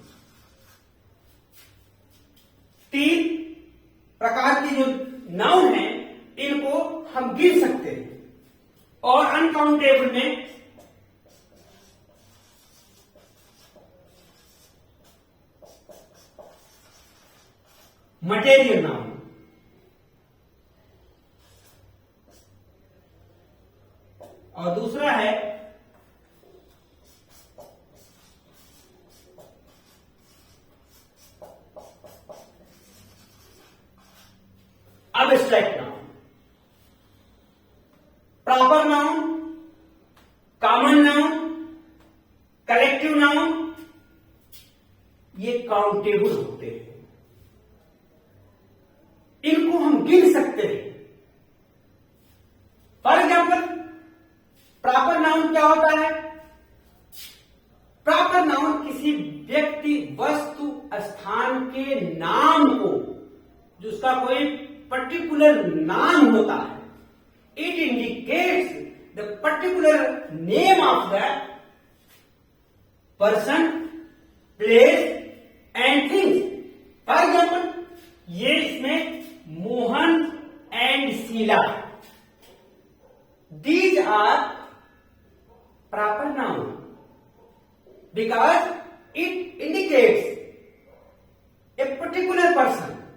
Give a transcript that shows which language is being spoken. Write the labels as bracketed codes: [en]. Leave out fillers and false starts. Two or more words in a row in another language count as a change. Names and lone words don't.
[hi] तीन प्रकार की जो नाउन है इनको हम गिन सकते हैं, और अनकाउंटेबल में [en] material noun, [hi] और दूसरा है [en] abstract noun. Proper noun, common noun, collective noun, [hi] ये काउंटेबल होते हैं, इनको हम गिन सकते हैं। [en] For example, proper noun [hi] क्या होता है? [en] proper noun [hi] किसी व्यक्ति, वस्तु, स्थान के नाम को, जिसका कोई पर्टिकुलर नाम होता है, [en] It indicates the particular name of the person, place and things. For example, [hi] ये इसमें [en] Mohan and Sheela, these are proper noun because it indicates a particular person.